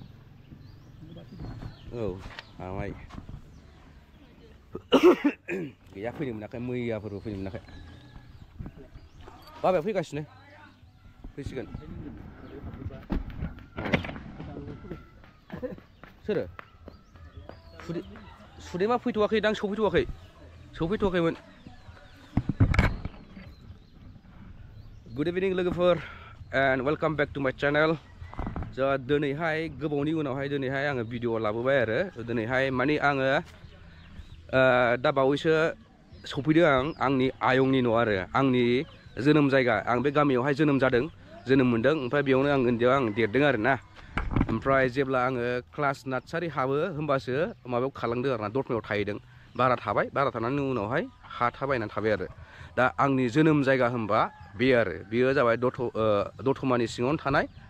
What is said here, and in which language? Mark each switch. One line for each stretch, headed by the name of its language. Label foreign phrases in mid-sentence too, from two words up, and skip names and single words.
Bodo: औ आमाय गैया फैनो मोनाखै मैयाफोरबो फैनो मोनाखै बाबाया फैगासिनो फैसिगोन सोरो सुदेमा फैथ'वाखै दां सफैथ'वाखैमोन
English: Good evening लोगोफोर and welcome back to my channel.
Bodo: दिनैहाय गोबावनि उनावहाय दिनैहाय आङो भिडिअ लाबोबाय आरो दिनैहाय माने आङो दा बावैसो सफैदों आंनि आयंनि न' आरो आंनि जोनोम जायगा आं बे गामियावहाय जोनोम मोनदों ओमफ्राय बेयावनो आं उन्दैयाव आं देरदों आरो ना ओमफ्राय जेब्ला आङो
English: class nursery
Bodo: हाबो होमबासो माबायाव खालामदों आरो ना दतमायाव थाहैदों बारा थानायनि उनावहाय हा थाबायनानै थाबाय आरो दा आंनि जोनोम जायगा होनबा बेयो जाबाय दतमानि सिङावनो थानाय